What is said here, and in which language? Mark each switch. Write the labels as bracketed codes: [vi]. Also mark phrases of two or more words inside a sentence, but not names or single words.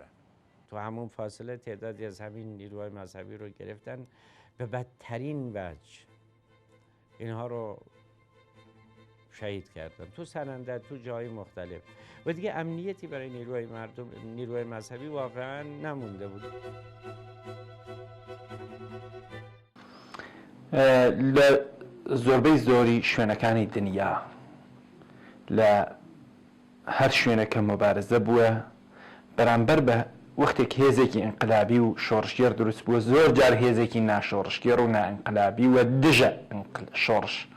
[fa] تو همون فاصله تعدادی از همین نیروهای مذهبی رو گرفتن به بدترین وجه اینها رو شهید کردن تو سنندج تو جای مختلف و دیگه امنیتی برای نیروهای مذهبی واقعا نمونده بود [ckb] لە زۆربەی زۆری شوێنەکانی دنیا لە هەر شوێنەکە مبارزە بووە بەرامبەر بە وەختێک هێزێکی ئینقلابی و شۆڕشگێر دروست بووە زۆر جار هێزێکی ناشۆڕشگێر و نائینقلابی و دژە شۆڕش